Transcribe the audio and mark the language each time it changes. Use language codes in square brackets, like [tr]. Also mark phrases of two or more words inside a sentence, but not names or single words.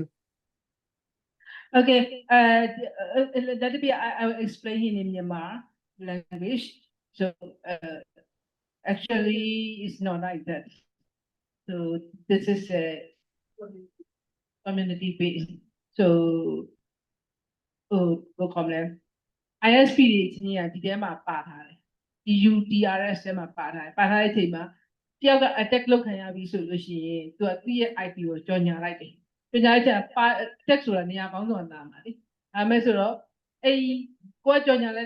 [en] Okay, that will be I will explain in Myanmar language. So actually, it's not like that. So this is a community based. So, what call them? [my] ISP တွေချင်းကဒီထဲမှာပါထားတယ်ဒီ UTRS ထဲမှာပါထားတယ်ပါထားတဲ့အချိန်မှာတယောက်က attack လုပ်ခံရပြီဆိုလို့ရှိရင်သူကသူ့ရဲ့ IP ကိုကြော်ညာလိုက်တယ်ကြော်ညာလိုက်တဲ့ attack ဆိုတာနေရာပေါင်းစုံလာမှာလေဒါမဲ့ဆိုတော့အဲ့ကိုကကြော်ညာလိုက်